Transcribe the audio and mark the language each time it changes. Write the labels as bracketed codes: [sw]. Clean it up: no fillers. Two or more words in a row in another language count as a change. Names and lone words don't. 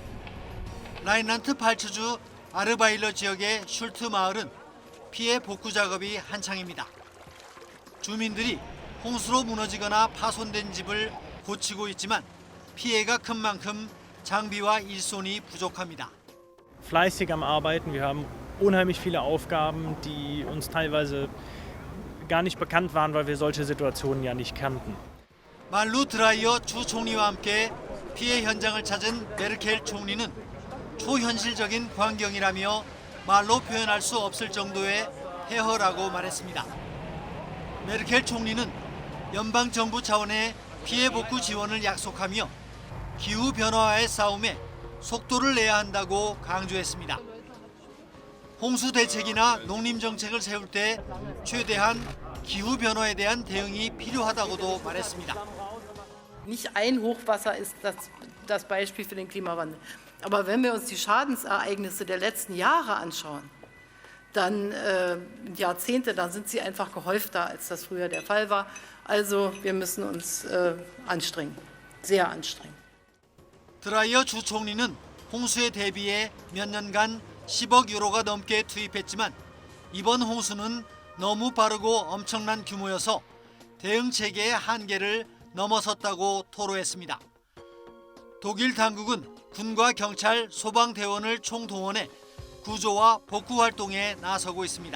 [ko] 라인란트 발츠주 아르바일러 지역의 슐트 마을은 피해 복구 작업이 한창입니다. 주민들이 홍수로 무너지거나 파손된 집을 고치고 있지만 피해가 큰 만큼 장비와 일손이 부족합니다. [de] Fleißig am Arbeiten. Wir haben unheimlich viele Aufgaben, die uns teilweise gar nicht bekannt waren, weil wir solche Situationen ja nicht kannten. [ko] 말루 드라이어 주 총리와 함께 피해 현장을 찾은 메르켈 총리는 초현실적인 광경이라며 말로 표현할 수 없을 정도의 폐허라고 말했습니다. 메르켈 총리는 연방 정부 차원의 피해 복구 지원을 약속하며 기후 변화와의 싸움에 속도를 내야 한다고 강조했습니다. 홍수 대책이나 농림 정책을 세울 때 최대한 기후 변화에 대한 대응이 필요하다고도 말했습니다. [de] Nicht ein Hochwasser ist das Beispiel für den Klimawandel. Aber wenn wir uns die Schadensereignisse der letzten Jahre anschauen, dann Jahrzehnte, da sind sie einfach gehäufter, als das früher der Fall war. Also wir müssen uns anstrengen, sehr anstrengen. [ko] 드라이어 주 총리는 홍수에 대비해 몇 년간 10억 유로가 넘게 투입했지만 이번 홍수는 너무 빠르고 엄청난 규모여서 대응 체계의 한계를 넘어섰다고 토로했습니다. 독일 당국은 군과 경찰, 소방대원을 총동원해 구조와 복구 활동에 나서고 있습니다.